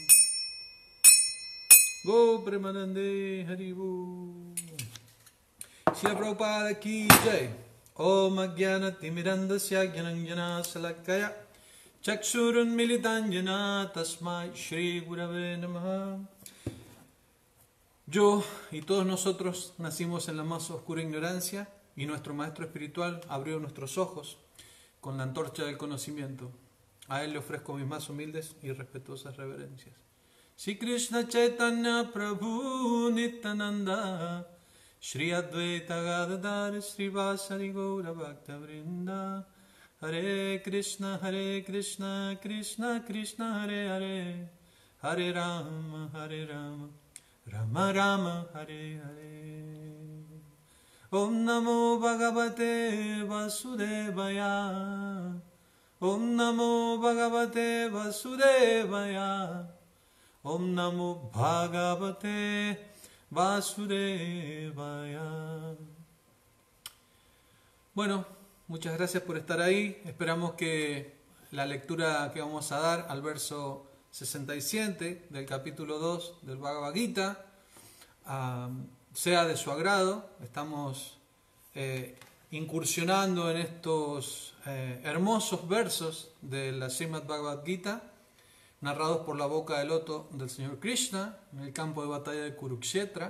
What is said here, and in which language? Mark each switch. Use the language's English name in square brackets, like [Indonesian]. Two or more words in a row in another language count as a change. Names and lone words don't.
[Bangla] Go Premanande Haribol. [Hindi] Shila Prabhupada ki jai. [Sanskrit] Om Ajnana Timirandasya Jnanjana Salakaya Chakshurun Militanjana Tasmai Shri Gurave Namaha. [Spanish] Yo y todos nosotros nacimos en la más oscura ignorancia y nuestro maestro espiritual abrió nuestros ojos con la antorcha del conocimiento. A él le ofrezco mis más humildes y respetuosas reverencias. [Sanskrit] Shri Krishna Chaitanya Prabhu Nityananda Shri Advaita Gadadhar Shri Vasari Gaura Bhakta Vrinda Hare Krishna Krishna Krishna Hare Hare Hare Rama Rama Rama Hare Hare. Om Namo Bhagavate Vasudevaya. Om Namo Bhagavate Vasudevaya. Om Namo Bhagavate Vasudevaya. [Spanish] Bueno, muchas gracias por estar ahí. Esperamos que la lectura que vamos a dar al verso 67 del capítulo 2 del Bhagavad Gita sea de su agrado. Estamos incursionando en estos hermosos versos de la Srimad Bhagavad Gita, narrados por la boca de loto del Señor Krishna en el campo de batalla de Kurukshetra.